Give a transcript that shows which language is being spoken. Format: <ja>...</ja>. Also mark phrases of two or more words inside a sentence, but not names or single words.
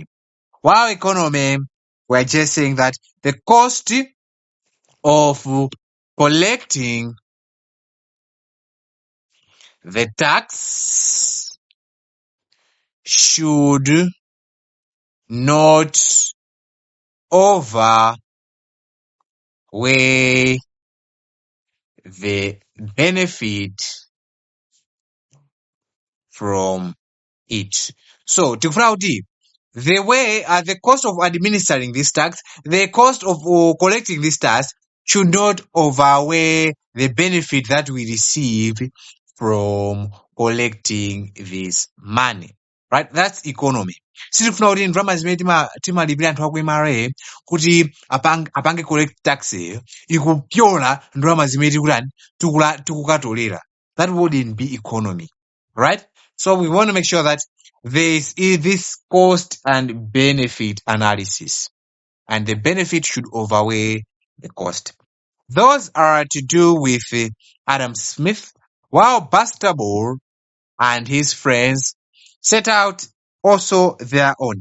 <en>While economy, we're just saying that the cost of collecting the tax should not outweigh the benefit from it. So</en> <ny>tikufuna kuti</ny> <en>the cost of administering this tax, the cost of collecting this tax should not outweigh the benefit that we receive from collecting this money, right? That's economy.</en> <ny>Sitikufuna kuti ndalama zimene timalipira anthu aku MRA kuti apange</ny> <en>collect tax</en> <ny>ikupyola ndalama zimene tikukatolera.</ny> <en>That wouldn't be economy, right? So we want to make sure that there is this cost and benefit analysis, and the benefit should outweigh the cost. Those are to do with Adam Smith, while Bastable and his friends set out also their own.</en>